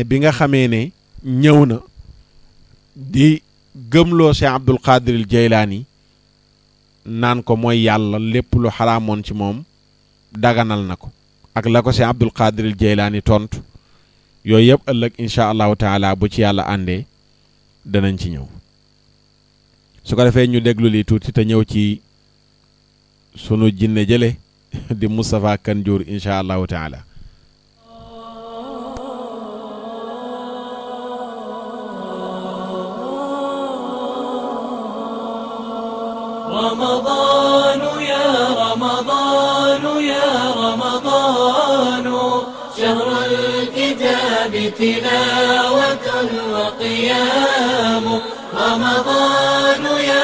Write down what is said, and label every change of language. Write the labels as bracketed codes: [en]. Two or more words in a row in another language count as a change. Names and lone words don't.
[wo] bi nga xamee ne ñëw na di gëmloo Cheikh Abdul Qadir Jeylaani naan ko mooy yàlla lépp lu xaraamoon ci moom daganal na ko ak la ko Cheikh Abdul Qadir Jeylaani tontu yooyu yëpp ëllëg [ar] إن شاء الله تعالى [wo] bu ci yàlla àndee danañ ci ñëw su ko defee ñu déglu lii tuuti te ñëw ci sunu jinne jële di Moustapha Kanjour [ar] إن شاء الله تعالى رمضان يا رمضان يا رمضان شهر الكتاب تلاوة وقيام رمضان يا